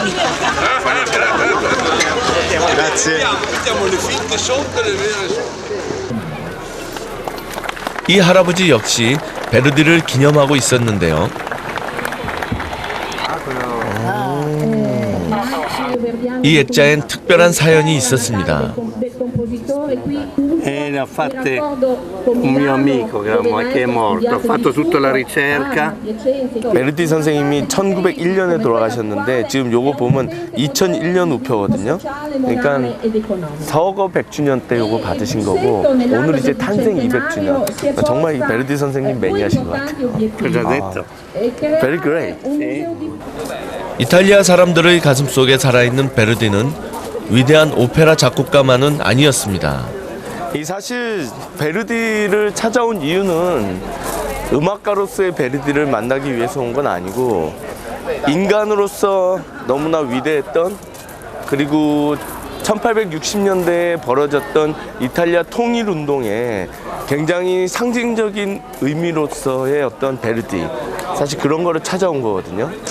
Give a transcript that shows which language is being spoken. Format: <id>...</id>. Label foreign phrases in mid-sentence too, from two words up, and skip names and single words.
<ko>이 할아버지 역시 베르디를 기념하고 있었는데요. 이 액자엔 특별한 사연이 있었습니다.</ko> <it>Ne ha fatte un mio amico che è morto, ha fatto tutta la ricerca.</it> <ko>베르디 선생님이 1901년에 돌아가셨는데 지금 요거 보면 2001년 우표거든요. 그러니까 서거 100주년 때 요거 받으신 거고 오늘 이제 탄생 200주년. 정말 이 베르디 선생님 매니아신 것 같아요.</ko> <en>Very great.</en> <ko>이탈리아 사람들의 가슴속에 살아있는 베르디는 위대한 오페라 작곡가만은 아니었습니다. 이 사실 베르디를 찾아온 이유는 음악가로서의 베르디를 만나기 위해서 온 건 아니고 인간으로서 너무나 위대했던 그리고 1860년대에 벌어졌던 이탈리아 통일운동에 굉장히 상징적인 의미로서의 어떤 베르디 사실 그런 거를 찾아온 거거든요.</ko>